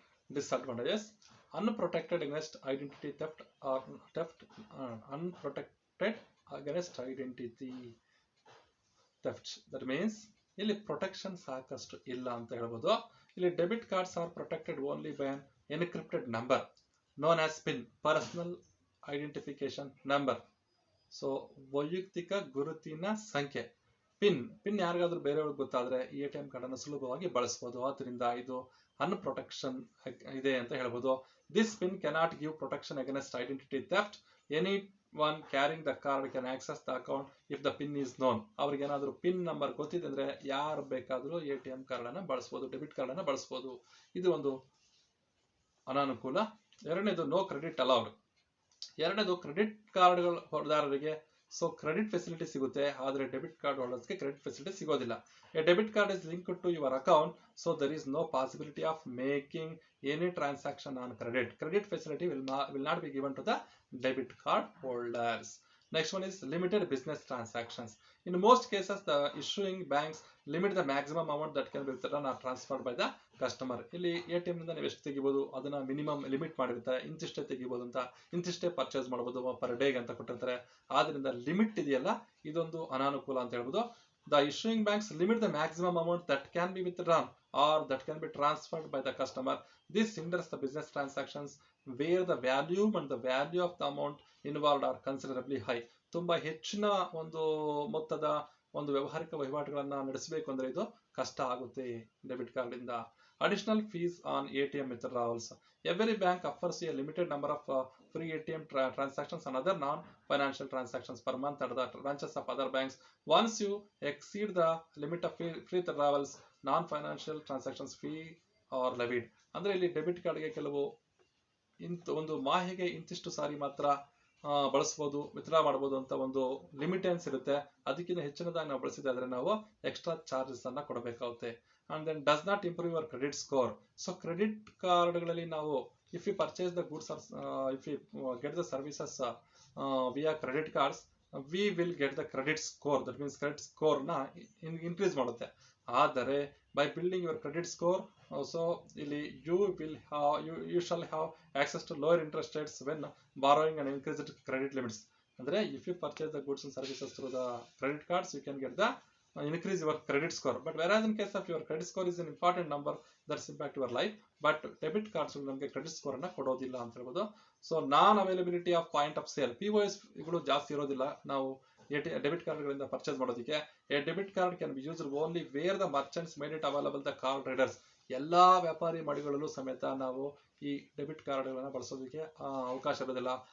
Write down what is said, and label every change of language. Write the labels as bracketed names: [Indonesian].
[English] Disadvantages: unprotected against identity theft or unprotected against identity theft. That means [Kannada] ಇಲ್ಲಿ protection ಸಾಕಷ್ಟು ಇಲ್ಲ ಅಂತ ಹೇಳ್ಬೋದು. [English] ಇಲ್ಲಿ debit cards are protected only by an encrypted number known as PIN, personal identification number. [Kannada] So ವೈಯಕ್ತಿಕ ಗುರುತಿನ ಸಂಖ್ಯೆ, pin ಯಾರಿಗಾದ್ರೂ ಬೇರೆಯವ್ರಿಗೆ ಗೊತ್ತಾದ್ರೆ ATM ಕಾರ್ಡ್ ಅನ್ನು ಸುಲಭವಾಗಿ ಬಳಸಬಹುದು. ಆದ್ರಿಂದ ಇದು ಅನ್ಪ್ರೊಟೆಕ್ಷನ್ ಇದೆ ಅಂತ ಹೇಳ್ಬೋದು. [English] This PIN cannot give protection against identity theft. Any one carrying the card can access the account if the PIN is known. [Kannada] ಅವ್ರಿಗೆ ಏನಾದ್ರು ಪಿನ್ ನಂಬರ್ ಗೊತ್ತಿದೆ ಅಂದ್ರೆ ಯಾರು ಬೇಕಾದ್ರೂ ATM ಕಾರ್ಡ್ ಅನ್ನ ಬಳಸಬಹುದು, ಡೆಬಿಟ್ ಕಾರ್ಡ್ ಅನ್ನ ಬಳಸಬಹುದು. ಇದು ಒಂದು ಅನಾನುಕೂಲ. ಎರಡನೇದು, [English] No credit allowed. [Kannada] ಎರಡನೇದು, ಕ್ರೆಡಿಟ್ ಕಾರ್ಡ್ಗಳ ಹೊರದಾರರಿಗೆ ಸೊ ಕ್ರೆಡಿಟ್ ಫೆಸಿಲಿಟಿ ಸಿಗುತ್ತೆ, ಆದ್ರೆ ಡೆಬಿಟ್ ಕಾರ್ಡ್ ಹೋಲ್ಡರ್ಸ್ಗೆ ಕ್ರೆಡಿಟ್ ಫೆಸಿಲಿಟಿ ಸಿಗೋದಿಲ್ಲ. [English] A debit card is linked to your account, so there is no possibility of making any transaction on credit. Credit facility will not be given to the debit card holders. Next one is limited business transactions. In most cases, the issuing banks limit the maximum amount that can be withdrawn or transferred by the customer. [Kannada] ಇಲ್ಲಿ ATM ನಿಂದ ನೀವು ಎಷ್ಟು ತೆಗಿಬಹುದು ಅದನ್ನ minimum limit ಮಾಡಿರ್ತಾರೆ, ಇಂತಿಷ್ಟೇ ತೆಗಿಬಹುದು ಅಂತ, ಇಂತಿಷ್ಟೇ purchase ಮಾಡಬಹುದು ಪರ್ ಡೇಗೆ ಅಂತ ಕೊಟ್ಟಿರ್ತಾರೆ. ಆದ್ರಿಂದ ಲಿಮಿಟ್ ಇದೆಯಲ್ಲ, ಇದೊಂದು ಅನಾನುಕೂಲ ಅಂತ ಹೇಳ್ಬೋದು. [English] The issuing banks limit the maximum amount that can be withdrawn or that can be transferred by the customer. This hinders the business transactions where the volume and the value of the amount involved are considerably high. ತುಂಬಾ ಹೆಚ್ಚಿನ ಒಂದು ಮೊತ್ತದ ಒಂದು ವ್ಯವಹಾರಿಕ ವಹಿವಾಟುಗಳನ್ನ ನಡೆಸಬೇಕು ಅಂದ್ರೆ ಇದು ಕಷ್ಟ ಆಗುತ್ತೆ ಡೆಬಿಟ್ ಕಾರ್ಡ್ ಇಂದ. Additional fees on ATM withdrawals. Every bank offers a limited number of free ATM transactions and other non-financial transactions per month at the branches of other banks. Once you exceed the limit of free withdrawals, non-financial transactions fee are levied. [Kannada] ಅಂದ್ರೆ ಇಲ್ಲಿ debit ಕಾರ್ಡ್ಗೆ ಕೆಲವು ಒಂದು ಮಾಹಿಗೆ ಇಂತಿಷ್ಟು ಸಾರಿ ಮಾತ್ರ ಬಳಸಬಹುದು, withdraw ಮಾಡಬಹುದು ಅಂತ ಒಂದು ಲಿಮಿಟೆನ್ಸ್ ಇರುತ್ತೆ. ಅದಕ್ಕಿಂತ ಹೆಚ್ಚಿನದಾಗಿ ನಾವು ಬಳಸಿದಾದ್ರೆ ನಾವು ಎಕ್ಸ್ಟ್ರಾ ಚಾರ್ಜಸ್ ಅನ್ನ ಕೊಡಬೇಕಾಗುತ್ತೆ. [English] And then does not improve your credit score. So credit ಕಾರ್ಡ್ಗಳಲ್ಲಿ ನಾವು if you purchase the goods or if you get the services via credit cards, we will get the credit score. That means credit score ನ increase ಮಾಡುತ್ತೆ. ಆದರೆ by building your credit score, also ಇಲ್ಲಿ you shall have access to lower interest rates when borrowing and increased credit limits. ಅಂದ್ರೆ if you purchase the goods and services through the credit cards, you can get the increase your credit score. But whereas in case of your credit score is an important number that's impact your life, but debit cards [Kannada] ನಮಗೆ credit score ಅನ್ನ ಕೊಡೋದಿಲ್ಲ ಅಂತ ಹೇಳ್ಬೋದು. So [English] non availability of point of sale, [Kannada] POS ಗಳು ಜಾಸ್ತಿ ಇರೋದಿಲ್ಲ ನಾವು debit ಕಾರ್ಡ್ಗಳಿಂದ purchase ಮಾಡೋದಕ್ಕೆ. [English] A debit card can be used only where the merchants made it available the card readers. [Kannada] ಎಲ್ಲಾ ವ್ಯಾಪಾರಿ ಮಳಿಗಳಲ್ಲೂ ಸಮೇತ ನಾವು ಈ ಡೆಬಿಟ್ ಕಾರ್ಡ್ಗಳನ್ನ ಬಳಸೋದಕ್ಕೆ ಅವಕಾಶ ಇರೋದಿಲ್ಲ.